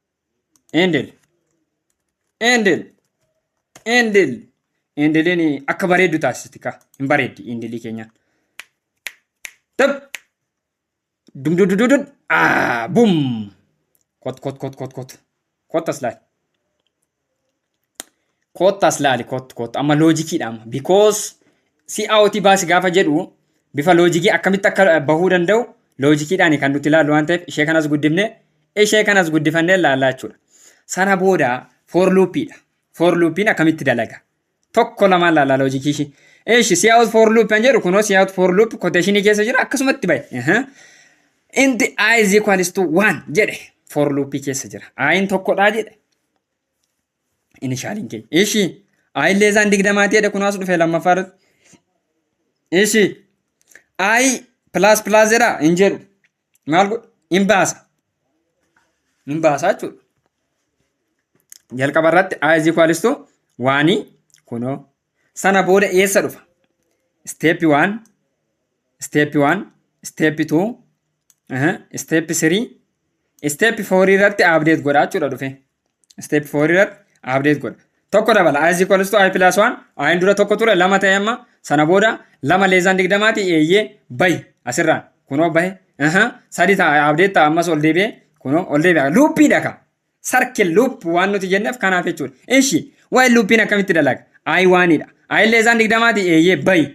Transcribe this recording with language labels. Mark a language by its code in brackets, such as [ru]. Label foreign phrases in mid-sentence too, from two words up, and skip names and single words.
[om] Indiliin akka bareeddu taasisti ka. Hin bareeddi indilii keenyaan. Tab. Dum. Boom. Kot. Kottas laali. Amma loojikiidha amma. [en] Because si out [om] baasi gaafa jedhu bifa loojikii akkamitti akka bahuu danda'u loojikiidhaan kan nuti ilaallu waan ta'eef ishee kanas guddifannee ilaallaa jechuudha. Sana booda for loopidha. For loopiin akkamitti dalaga. Tokko lama ilaallaa loojikii ishee. [en] Si out for loop [om] kan jedhu kunoo [en] si out for loop [om] quotationii keessa jira akkasumatti bahe. [en] Int I is equals to 1 [om] jedhe [en] for loopii [om] keessa jira. I'n tokkodhaa jedhe. Initialiin keenya. I illee isaan 20 jedhe kunoo as dhufee lammaffaa irratti. [en] I plus [om] jedha hin jedhu. Maal godhu? Hin baasa jechuudha. Jalqaba irratti [en] I is equals to 1 [om] kunoo. Sana booda eessa dhufa? [en] Step 1, step 2, step 3, step 4 [om] irratti update godha jechuudha dhufe. Step 4 irratti update godha. Tokko dabala [en] I is equals to I plus 1. [om] I dura tokko ture lama ta'e amma. Sana booda lama leezaan 20 eeyyee bahi asirraan kunoo bahe. Sadi ta'a update ta'a ammas ol deebi'e kunoo ol deebi'a. Looppiidha ka. [en] Circle loop [om] waan nuti jenneef kanaaf jechuudha. Waa'ee looppiin akkamitti dalaga? I waanidha. I leezaan 20 eeyyee bahi.